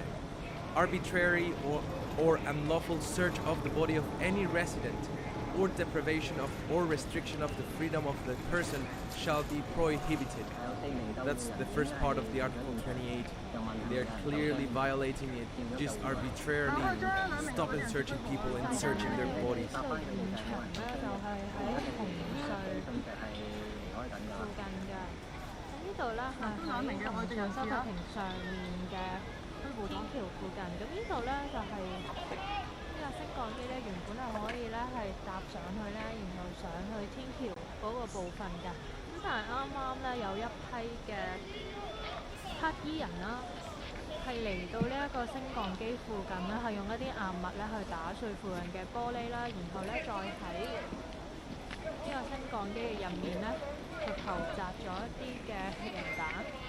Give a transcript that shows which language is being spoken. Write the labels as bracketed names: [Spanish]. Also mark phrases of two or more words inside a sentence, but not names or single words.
[English] Arbitrary or unlawful search of the body of any resident or deprivation of or restriction of the freedom of the person shall be prohibited. That's the first part of the Article 28. They are clearly violating it, just arbitrarily stop and searching people and searching their bodies. [Cantonese] 附近嘅。咁呢度咧係喺紅隧收費亭上面嘅天橋附近。咁呢度咧就係呢個升降機咧，原本係可以咧係搭上去咧，然後上去天橋嗰個部分嘅。咁但係啱啱咧有一批嘅黑衣人啦，係嚟到呢一個升降機附近咧，係用一啲硬物咧去打碎附近嘅玻璃啦，然後咧再喺呢個升降機嘅入面咧，就投擲咗一啲嘅汽油彈。